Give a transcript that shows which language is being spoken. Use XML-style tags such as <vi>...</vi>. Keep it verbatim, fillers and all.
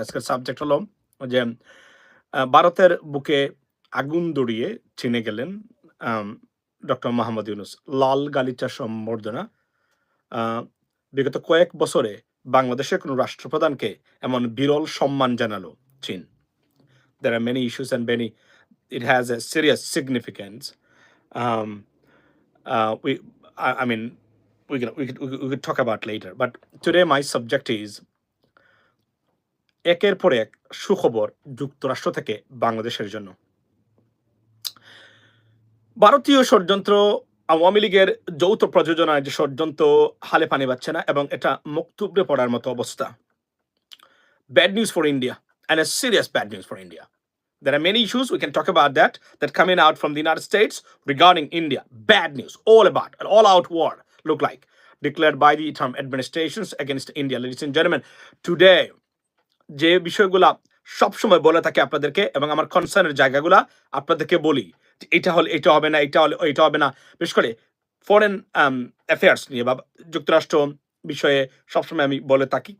<bn>আজকের সাবজেক্ট হলো যে আহ, ভারতের বুকে আগুন দড়িয়ে চিনে গেলেন ডক্টর মোহাম্মদ ইউনুস, লাল গালিচা সম্বর্ধনা। আহ, বিগত কয়েক বছরে বাংলাদেশের কোনো রাষ্ট্রপ্রধানকে এমন বিরল সম্মান জানালো চীন।</bn> <en>There are many issues and many it has a serious significance. um uh we i, I mean we can we could, we could we could talk about later, but today my subject is</en> <bn>একের পর এক সুখবর যুক্তরাষ্ট্র থেকে বাংলাদেশের জন্য। ভারতীয় ষড়যন্ত্র, আওয়ামী লীগের যৌথ প্রযোজনায় যে ষড়যন্ত্র হালে পানি পাচ্ছে না, এবং এটা মুখ থুবড়ে পড়ার মতো অবস্থা।</bn> <en>Bad news for India, and a serious bad news for India. There are many issues we can talk about that that coming out from the United States regarding India. Bad news, all about an all-out war look like declared by the Trump administrations against India. Ladies and gentlemen, today</en> <bn>যে বিষয়গুলা সবসময় বলে থাকে আপনাদেরকে, এবং আমার কনসার্নের জায়গাগুলা আপনাদেরকে বলি যে এটা হলে এটা হবে না, এটা হলে এটা হবে না। বিশেষ করে ফরেন অ্যাফেয়ার্স নিয়ে বা যুক্তরাষ্ট্র বিষয়ে সবসময় আমি বলে থাকি।</bn>